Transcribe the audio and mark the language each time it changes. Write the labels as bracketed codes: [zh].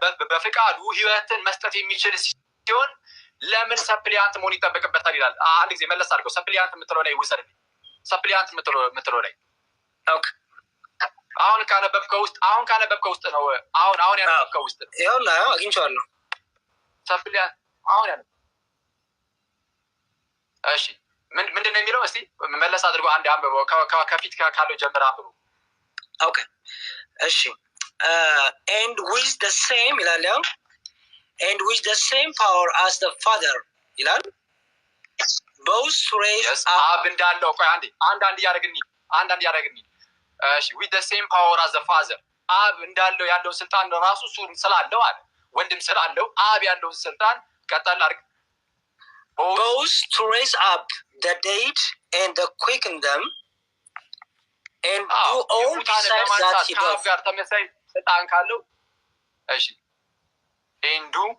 [am] በፍቃዱ ህይወትን መስጠት የሚችል ሲሆን ለምን ሰፕሊያንት መሆን ይጠበቅበታል ይላል። አንድ ጊዜ መለስ አድርገው ሰፕሊያንት የምትለው ላይ ውሰድልኝ። ሰፕሊያንት የምትለው ላይ ኦኬ አሁን ካነበብከው ውስጥ ነው። አሁን ያነበብከው ውስጥ ነው። ይኸውና አግኝቼዋለሁ። ሰፕሊያንት አሁን ያነበብ እሺ ምንድን ነው የሚለው? እስቲ መለስ አድርገው አንድ አንብበው። ከፊት ካለው ጀምር አንብበው። [en] ኦኬ እሺ and with the same [am] ይላል ያው [en] and with the same power as the Father [am] ይላል [en] both raise [am] አብ እንዳለው ቆይ አንድ ያደርግኝ እሺ [en] with the same power as the Father [am] አብ እንዳለው ያለው ስልጣን ራሱ እሱ ስላለው አለ ወንድም ስላለው አብ ያለው ስልጣን ቀጣል አድርግ [en] both to raise up the dead and to quicken them and do all besides that he does. [am] ጋር ተመሳሳይ ስልጣን ካለው እሺ and